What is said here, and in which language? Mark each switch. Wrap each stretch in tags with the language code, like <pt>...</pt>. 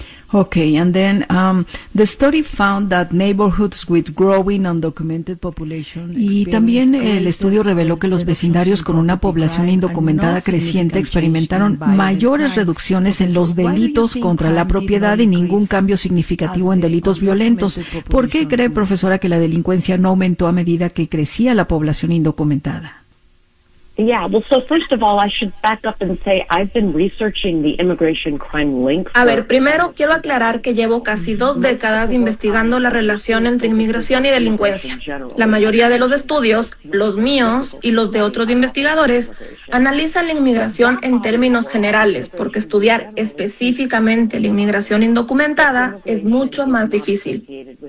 <en>Okay, and then the study found that neighborhoods with growing undocumented population.</en> <es>Y también el estudio reveló que los vecindarios con una población indocumentada creciente experimentaron mayores reducciones en los delitos contra la propiedad y ningún cambio significativo en delitos violentos. ¿Por qué cree, profesora, que la delincuencia no aumentó a medida que crecía la población indocumentada?</es> <en>Yeah, well, so first of all, I should back up and say I've been researching the immigration crime link.</en> <es>A ver, primero quiero aclarar que llevo casi dos décadas investigando la relación entre inmigración y delincuencia. La mayoría de los estudios, los míos y los de otros investigadores, analizan la inmigración en términos generales, porque estudiar específicamente la inmigración indocumentada es mucho más difícil.</es>